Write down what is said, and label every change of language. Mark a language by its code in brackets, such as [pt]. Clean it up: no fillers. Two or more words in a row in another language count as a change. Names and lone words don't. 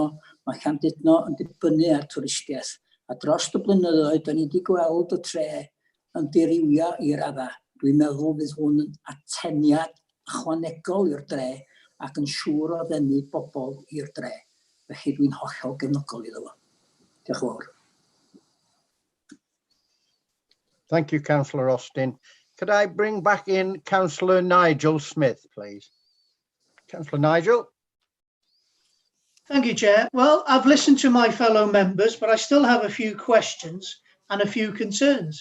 [cy] Mae Llandudno yn dibynnu ar twristiaeth. A dros y blynyddoedd, da ni wedi gweld y tre yn dirywio I radda. Dwi'n meddwl bydd hwn yn ateniad ychwanegol i'r dre ac yn siŵr o ddenu bobl i'r dre. Felly dwi'n hollol gefnogol iddo fo. Diolch yn fawr. [en] Thank you, Councillor Austin. Could I bring back in Councillor Nigel Smith, please? Councillor Nigel. Thank you, Chair. Well, I've listened to my fellow members, but I still have a few questions and a few concerns.